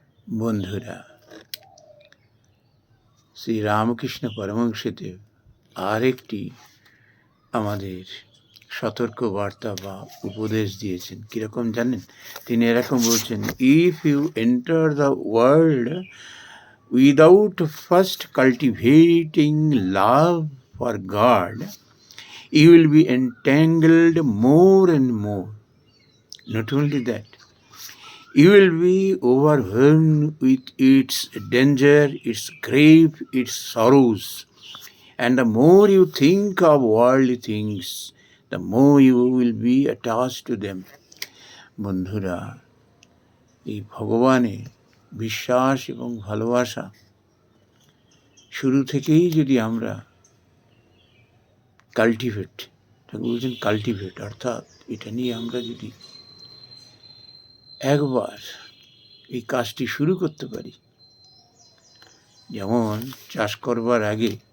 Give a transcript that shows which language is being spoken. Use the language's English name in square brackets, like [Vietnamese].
[Bangla] বন্ধুরা, শ্রী রামকৃষ্ণ পরমহংসদেব আরেকটি আমাদের সতর্ক বার্তা বা উপদেশ দিয়েছেন। কীরকম জানেন? তিনি এরকম বলছেন, [English] If you enter the world without first cultivating love for God, you will be entangled more and more. Not only that, you will be overwhelmed with its danger, its grief, its sorrows. And the more you think of worldly things, the more you will be attached to them. [Bangla] বন্ধুরা, এই ভগবানে বিশ্বাস এবং ভালোবাসা শুরু থেকেই যদি আমরা কাল্টিভেট, ঠাকুর বলছেন কাল্টিভেট, অর্থাৎ এটা নিয়ে আমরা যদি একবার এই কাজটি শুরু করতে পারি, যেমন চাষ করবার আগে